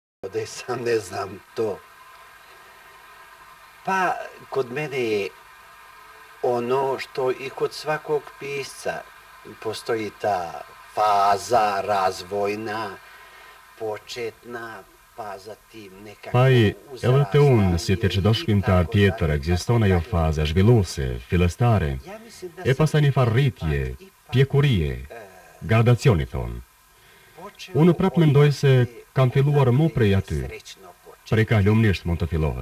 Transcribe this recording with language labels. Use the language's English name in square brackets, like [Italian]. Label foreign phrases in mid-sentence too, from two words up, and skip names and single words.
[Serbian] da i sam ne znam to. Pa kod mene je ono što i kod svakog pisca postoji ta faza razvojna, početna, pa zatim nekako [Albanian] Pai, edhe te unë, [Serbian] uzrastanje [Albanian] si të çdo shkrimtar tjetër, ekziston ajo faza zhvilluese, fillestare, e pastaj një farë rritje, pjekurie, gradacioni thonë. Unë prapë mendoj se kam filluar mu prej aty, prej ka lumnisht mund të fillohet.